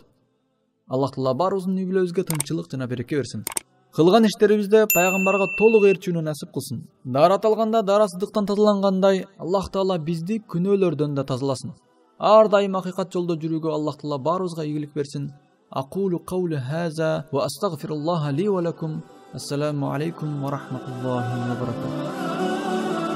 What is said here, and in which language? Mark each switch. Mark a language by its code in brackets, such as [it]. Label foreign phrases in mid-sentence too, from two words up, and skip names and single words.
[ky] Аллах Таала баарыбыздын үй бүлөбүзгө тынччылык жана береке берсин. Кылган иштерибизде пайгамбарга толук ээрчүүнү насип кылсын. Дарат алганда дарасыздыктан тазалангандай, Аллах Таала бизди күнөөлөрдөн да тазаласын. Ар дайым акыйкат жолдо жүрүүгө Аллах Таала баарыбызга ийгилик берсин. [ar] أقول قولي هذا وأستغفر الله لي ولكم. السلام عليكم ورحمة الله وبركاته.